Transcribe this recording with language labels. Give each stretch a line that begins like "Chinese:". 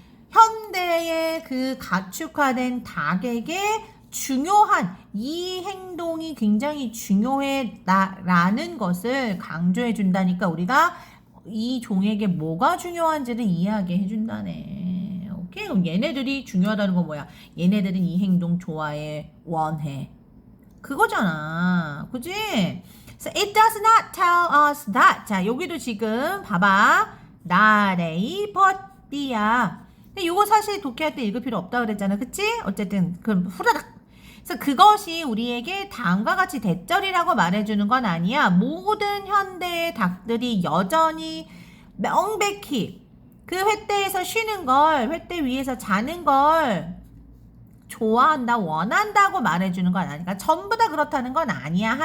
Korean: 현대의 그 가축화된 닭에게 중요한 이 행동이 굉장히 중요해라는 것을 강조해 준다니까 우리가 이 종에게 뭐가 중요한지를 이야기해 준다네. 오케이? 그럼 얘네들이 중요하다는 건 뭐야? 얘네들은 이 행동 좋아해, 원해. 그거잖아. 그지?
English: So it does not tell us that.
Korean: 자, 여기도 지금 봐봐. 나레이 버띠야. 근데 이거 사실 독해할 때 읽을 필요 없다 그랬잖아. 그치? 어쨌든 그럼 후다닥. 그래서 그것이 우리에게 다음과 같이 대절이라고 말해주는 건 아니야. 모든 현대의 닭들이 여전히 명백히 그 횟대에서 쉬는 걸, 횟대 위에서 자는 걸 좋아한다, 원한다고 말해주는 건 아니까 전부 다 그렇다는 건 아니야.